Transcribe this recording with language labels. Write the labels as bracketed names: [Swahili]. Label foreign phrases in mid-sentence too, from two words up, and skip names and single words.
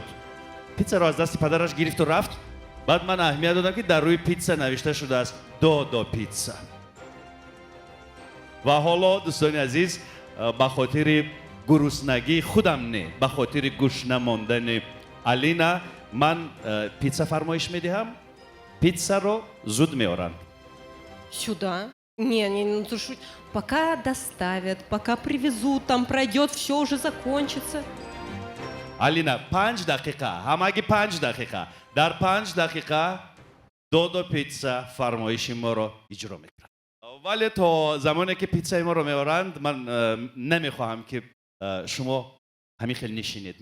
[Persian] پیتزا رو از دست پدرش گرفت و رفت. بعد من اهمیت دادم که در روی پیتزا نوشته شده است دو پیتزا. و حالا دوستان عزیز، به خاطر گرسنگی خودم نه، به خاطر گوش نماندن الینا، من پیتزا فرمایش میدهم. پیتزا رو زود میارند. [Russian] Сюда? Не, ну слушай, пока доставят, пока привезут, там пройдет, все уже закончится. [Persian] الینا 5 دقیقه، همگی 5 دقیقه. در 5 دقیقه دو پیتزا فرمایش ما رو اجرا میکنند. ولی تا زمانی که پیتزای ما رو میارند، من نمیخواهم که شما همین خیلی نشینید.